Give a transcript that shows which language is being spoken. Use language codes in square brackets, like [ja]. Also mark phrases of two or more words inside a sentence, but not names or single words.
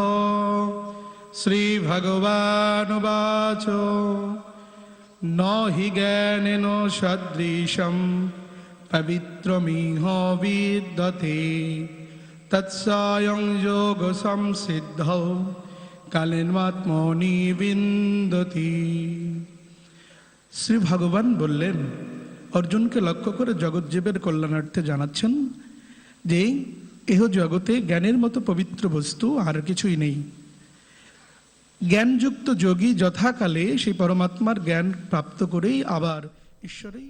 [sa] श्री भगवानुवाच न हि ज्ञानेन सदृशं पवित्रमिह विद्यते तत्स्वयं योगसंसिद्धौ कालेनात्मनि विन्दति। [bn] শ্রী ভগবান বললেন, অর্জুনকে লক্ষ্য করে জগৎজীবের কল্যাণার্থে জানাচ্ছেন যে এহ জগতে জ্ঞানের মতো পবিত্র বস্তু আর কিছুই নেই। জ্ঞানযুক্ত যোগী যথাকালে সেই পরমাত্মার জ্ঞান প্রাপ্ত করেই আবার ঈশ্বরেই